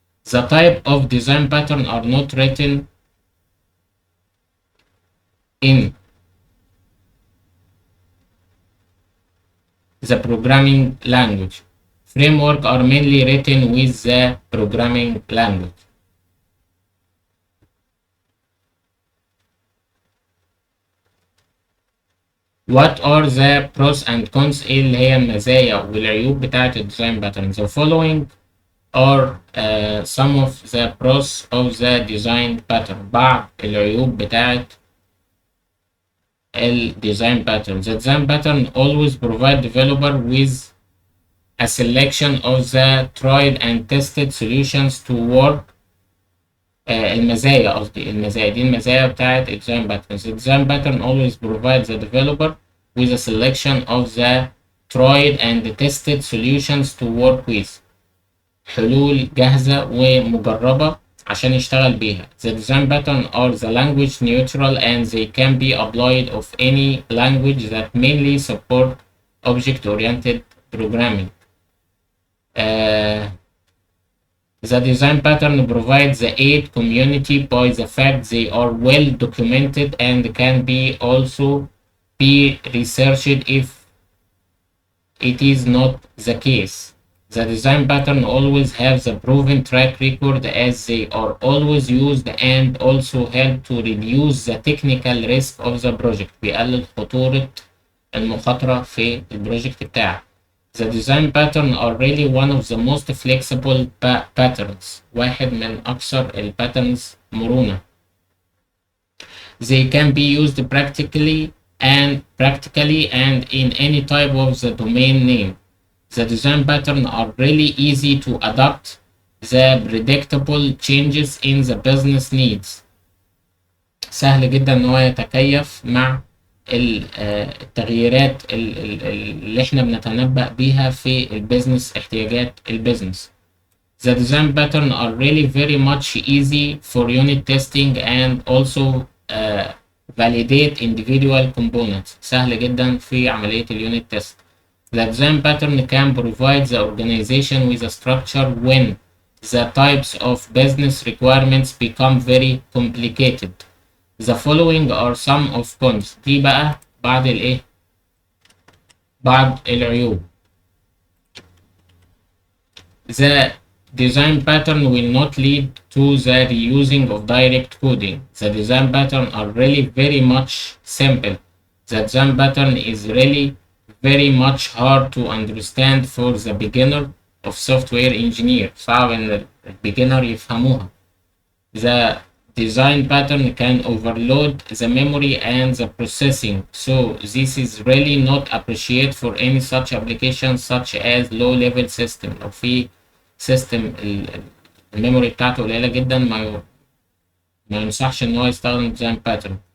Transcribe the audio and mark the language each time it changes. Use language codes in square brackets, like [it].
[en] The type of design pattern are not written in the programming language. Framework are mainly written with the programming language. What are the pros and cons؟ [ar] ايه اللي هي المزايا والعيوب بتاعة الديزاين باترن؟ [en] The following are some of the pros of the design pattern. [ar] بعض العيوب بتاعة الديزاين pattern. [en] The design pattern always provide developer with a selection of the tried and tested solutions to work. [ar] المزايا قصدي المزايا دي المزايا بتاعت الديزاين باترن. [en] The design pattern always provides the developer with a selection of the tried and tested solutions to work with. [ar] حلول جاهزة ومجربة عشان يشتغل بيها. [en] The design pattern are the language neutral and they can be applied of any language that mainly support object-oriented programming. The design pattern provides the aid community by the fact they are well documented and can be also be researched if it is not the case. The design pattern always has a proven track record as they are always used and also help to reduce the technical risk of the project. [ar] بيقلل خطورة المخاطرة في البروجكت بتاعك. [en] The design pattern are really one of the most flexible patterns. [ar] واحد من أكثر الباترنز مرونة. [en] They can be used practically and in any type of the domain name. The design pattern are really easy to adapt the predictable changes in the business needs. [ar] سهل جدا ان هو يتكيف مع التغييرات اللي احنا بنتنبأ بيها في البيزنس، احتياجات البيزنس. [en] The design pattern are really very much easy for unit testing and also validate individual components. [ar] سهل جدا في عملية اليونت تيست. [en] The design pattern can provide the organization with a structure when the types of business requirements become very complicated. The following are some of cons. [ar] دي بقى بعض الايه؟ بعض العيوب. [en] The design pattern will not lead to the reusing of direct coding. The design pattern are really very much simple. The design pattern is really very much hard to understand for the beginner of software engineer. صعب ان البيجنر يفهموها. The design pattern can overload the memory and the processing, so this is really not appreciated for any such applications such as low level system. [ar] لو في سيستم الميموري بتاعته قليلة جدا ما ينصحش ان هو يستخدم [en] design pattern.